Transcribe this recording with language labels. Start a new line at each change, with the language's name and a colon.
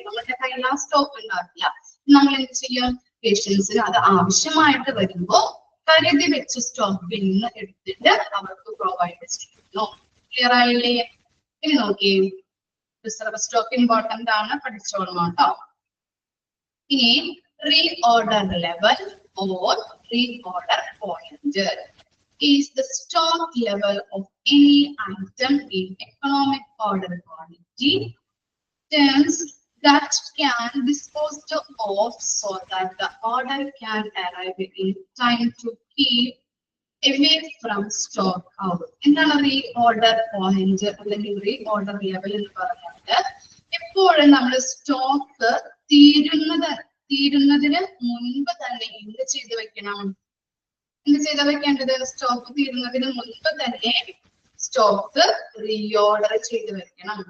Malayalam: നമ്മുടെ കയ്യിൽ ആ സ്റ്റോക്ക് ഉണ്ടാക്കില്ല. നമ്മൾ എന്ത് ചെയ്യും? പേഷ്യൻസിന് അത് ആവശ്യമായിട്ട് വരുമ്പോ കരുതി വെച്ച സ്റ്റോക്കിൽ നിന്ന് എടുത്തിട്ട് അവർക്ക് പ്രൊവൈഡ് ചെയ്യുന്നു. ക്ലിയർ ആയില്ലേ? ഇനി നോക്കി, റിസർവ് സ്റ്റോക്ക് ഇമ്പോർട്ടന്റ് ആണ്, പഠിച്ചോളണം കേട്ടോ. ഇനി re order level or re order point.
English: is the stock level of any item in economic order quantity terms that can be disposed of so that the order can arrive in time to keep away from stock out.
Malayalam: എന്താണ് reorder point അല്ലെങ്കിൽ reorder level എന്ന് പറയുന്നത്? എപ്പോഴും നമ്മൾ stock തീരുന്നതിന് മുൻപ് തന്നെ എന്ത് ചെയ്ത് വെക്കണം? എന്ത് ചെയ്ത് വെക്കേണ്ടത്? സ്റ്റോക്ക് തീരുന്നതിന് മുൻപ് തന്നെ സ്റ്റോക്ക് റീഓർഡർ ചെയ്ത് വെക്കണം.